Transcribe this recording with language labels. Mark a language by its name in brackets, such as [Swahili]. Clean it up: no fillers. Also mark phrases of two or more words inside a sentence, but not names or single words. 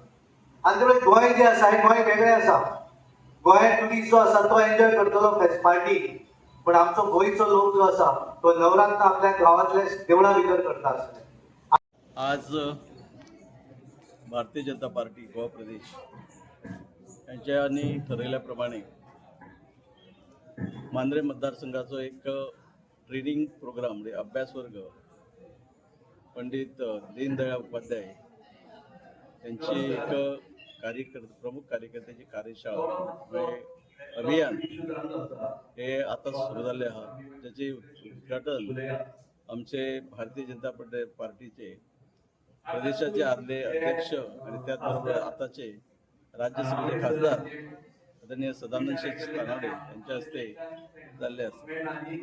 [Konkani] आनी त्यामुळे गोंय जे आसा हें गोंय वेगळें आसा. गोंय ट्युरिस्ट जो आसा तो एन्जॉय करतलो पार्टी, पण आमचो गोंयचो लोक जो आसा तो नवरात्र आपल्या गांवांतल्या देवळां भितर करता आसतले. [Marathi] आज भारतीय जनता पार्टी गोवा प्रदेश यांच्यानी ठरवल्याप्रमाणे मांद्रे मतदारसंघाचा एक [English] training programme [Marathi] म्हणजे अभ्यास वर्ग पंडित दीनदयाळ उपाध्याय यांची एक प्रमुख कार्यकर्त्याची कार्यशाळा म्हणजे अभियान हे आता सुरू झाले आहात, ज्याचे उद्घाटन आमचे भारतीय जनता पार्टीचे प्रदेशाचे आदले अध्यक्ष आणि त्याचबरोबर आताचे राज्यसभेचे खासदार आदरणीय सदानंद शेठ तानाडे यांच्या हस्ते झाले असते.